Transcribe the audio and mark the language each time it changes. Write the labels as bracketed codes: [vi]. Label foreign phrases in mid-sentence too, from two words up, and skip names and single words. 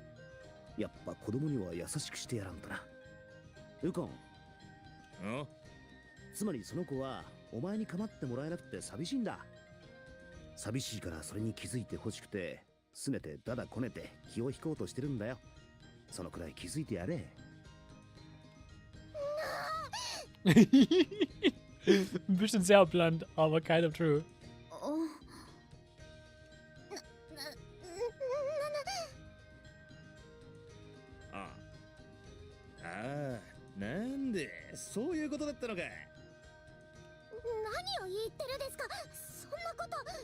[ja] やっぱ子供には優しくしてやらんとな。ウコン。つまりその子はお前に構ってもらえなくて寂しいんだ。寂しいからそれに気づいてほしくて、すねてだだこねて気を引こうとしてるんだよ。そのくらい気づいてやれ。 [de] Ein bisschen sehr blunt, aber [en] kind of true. [ja] なんでそういうことだったのか。何を言ってるですか。そんなこと。